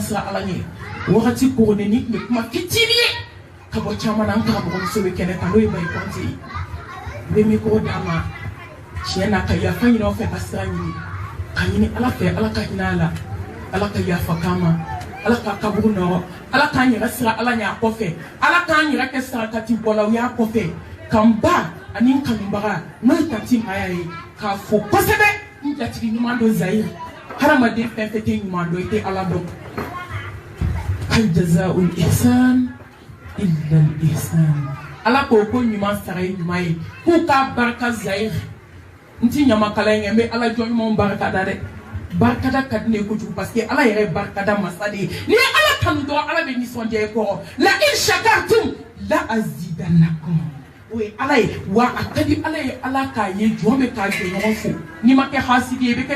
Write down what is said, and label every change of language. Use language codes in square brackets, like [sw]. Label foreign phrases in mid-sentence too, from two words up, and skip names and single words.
[bm] siran ala ɲɛ wagati kogonnen ni tun bɛ kuma fitinin ye ka bɔ caman na an karamɔgɔmuso bɛ kɛnɛ kan n'o ye Bayi Kɔnte ye n bɛ mikoro d'a ma tiɲɛ na ka yafa ɲini aw fɛ ka sira ɲini ka ɲini ala fɛ ala ka hinɛ a la ala ka yafa k'an ma ala ka kaburu nɔrɔ ala k'an yɛrɛ sira ala ɲɛ a kɔfɛ ala k'an yɛrɛ kɛ sarakati bɔlaw y'a kɔfɛ k'an ba ani n kanubaga n'o ye tanti Maya ye k'a fo kosɛbɛ n jatigi ɲuman dɔ Zayiri hadamaden fɛn fɛn tɛ ɲuman dɔn i tɛ ala dɔn [ar] هل جزاء الإحسان إلا الإحسان [bm] ala ko ko ɲuman sara ye ɲuman ye k'u k'a barika Zayiri n ti ɲamakala ye n bɛ ala jɔn ɲumanw barika da dɛ barikada ka di ne ye kojugu [fr] parce que [bm] ala yɛrɛ ye barikada masa de ye n'i ye ala kanu dɔrɔn ala bɛ nisɔndiya i kɔrɔ la [ar] إن شكرتم [bm] la azidannakum o ye ala ye wa a ka di ala ye ala k'a ye jɔn bɛ k'a jɛ ɲɔgɔn fo n'i ma kɛ hasidi ye i bɛ kɛ